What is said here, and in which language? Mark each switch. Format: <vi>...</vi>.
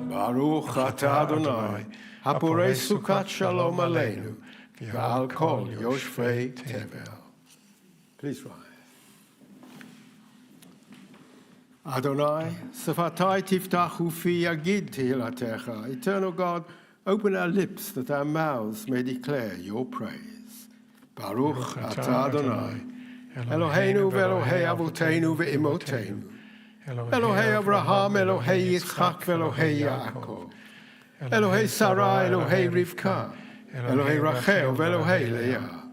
<he>ברוך אתה אדוני, הפורש סוכת שלום עלינו, ועל כל יושבי תבל.</he> <en>Please rise.</en> <he>Adonai, שפתי תפתח ופי יגיד תהילתך.</he> <en>Eternal God, open our lips that our mouths may declare your praise.</en> <he>ברוך אתה אדוני, אלוהינו ואלוהי אבותינו ואמותינו, אלוהי אברהם, אלוהי יצחק ואלוהי יעקב, אלוהי שרה, אלוהי רבקה, אלוהי רחל ואלוהי לאה,</he>